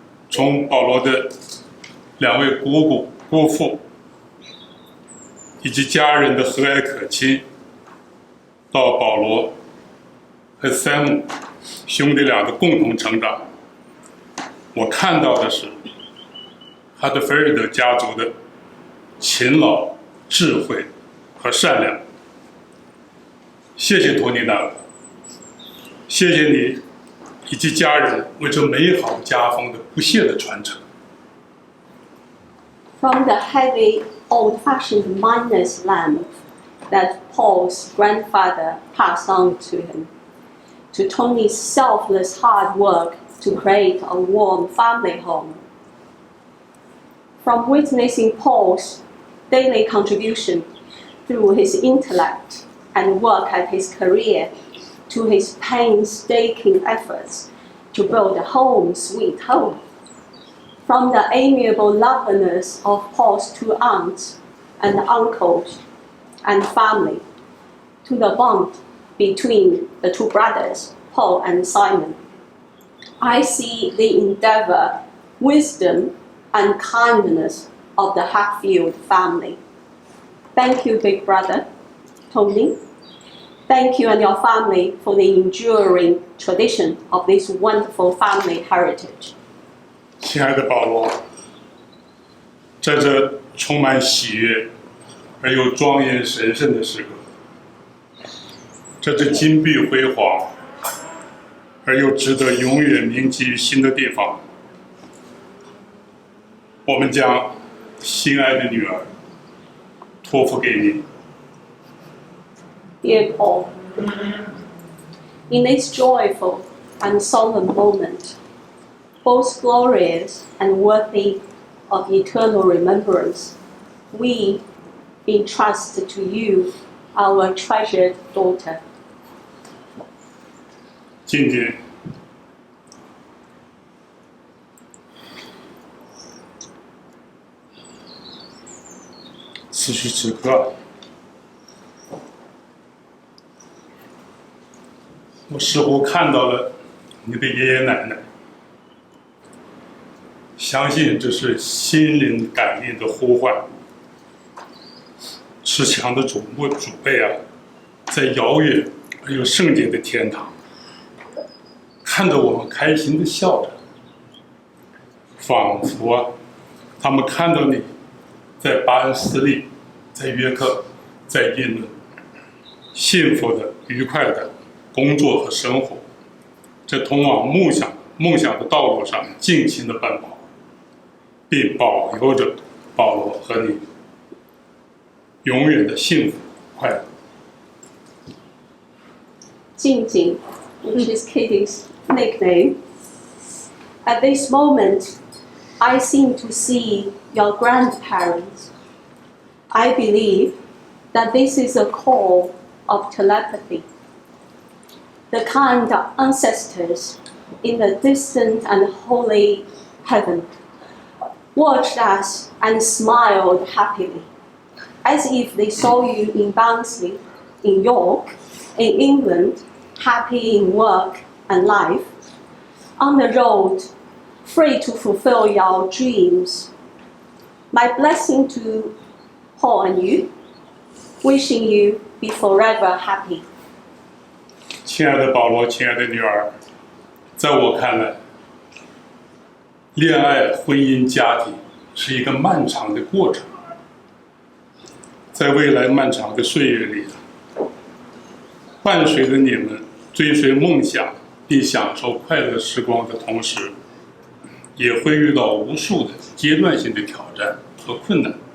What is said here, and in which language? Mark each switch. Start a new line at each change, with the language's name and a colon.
Chinese: 从保罗的2位姑姑、姑父以及家人的和蔼可亲，到保罗和山姆兄弟俩的共同成长，我看到的是哈德菲尔德家族的勤劳、智慧和善良。谢谢托尼大哥，谢谢你以及家人为这美好家风的不懈的传承。
English: From the heavy, old-fashioned miner's lamp that Paul's grandfather passed on to him, to Tony's selfless hard work to create a warm family home. From witnessing Paul's daily contribution through his intellect and work at his career, to his painstaking efforts to build a home sweet home. From the amiable loveliness of Paul's 2 aunts and uncles and family, to the bond between the two brothers, Paul and Simon. I see the endeavor, wisdom, and kindness of the Hatfield family. Thank you, big brother, Tony. Thank you and your family for the enduring tradition of this wonderful family heritage.
Chinese: 亲爱的保罗，在这充满喜悦而又庄严神圣的时刻，在这金碧辉煌而又值得永远铭记于心的地方，我们将心爱的女儿托付给你。
English: Dear Paul, in this joyful and solemn moment, both glorious and worthy of eternal remembrance, we entrust to you our treasured daughter.
Chinese: 今天，此时此刻，我似乎看到了你的爷爷奶奶，相信这是心灵感应的呼唤。持强的主辈啊，在遥远而又圣洁的天堂，看着我们开心的笑着，仿佛啊，他们看到你在巴恩斯利，在约克，在印伦，幸福的、愉快的工作和生活，在通往梦想的道路上尽情的奔跑，并保佑着保罗和你永远的幸福快乐。
English: Jing Jing, which is Katie's nickname. At this moment, I seem to see your grandparents. I believe that this is a call of telepathy. The kind of ancestors in the distant and holy heaven watched us and smiled happily, as if they saw you in Barnsley, in York, in England, happy in work and life, on the road, free to fulfill your dreams. My blessing to Paul and you, wishing you be forever happy.
Chinese: 亲爱的保罗，亲爱的女儿，在我看来，恋爱、婚姻、家庭是一个漫长的过程。在未来漫长的岁月里，伴随着你们追随梦想并享受快乐时光的同时，也会遇到无数的阶段性的挑战和困难。